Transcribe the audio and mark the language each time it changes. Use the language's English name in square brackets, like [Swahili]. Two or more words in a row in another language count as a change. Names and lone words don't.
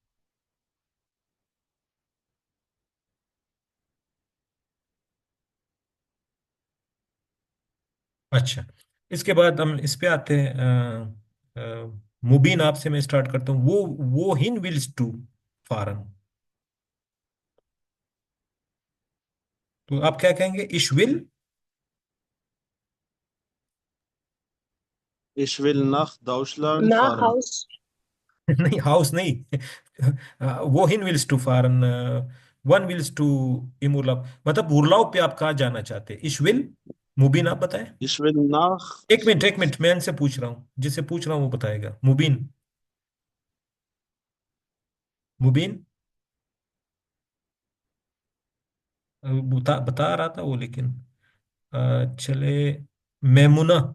[Hindi] अच्छा, इसके बाद हम इस पे आते हैं। मुबीन, आपसे मैं स्टार्ट करता हूँ। [German] Wohin willst du fahren, [Hindi] तो आप क्या कहेंगे? [German] Ich will, Ich will nach Deutschland ना fahren. हाउस। [Hindi] नहीं हाउस नहीं। [German] Wohin willst du fahren, Wann willst du im Urlaub, [Hindi] मतलब उर्लाव पे आप कहाँ जाना चाहते हैं? [German] Ich will, [Hindi] मुबीन आप बताएं। [German] Ich will nach [Hindi] एक मिनट, एक मिनट, मैं इनसे पूछ रहा हूँ, जिससे पूछ रहा हूँ वो बताएगा। मुबीन, मुबीन बता रहा था वो, लेकिन चले। मैमुना,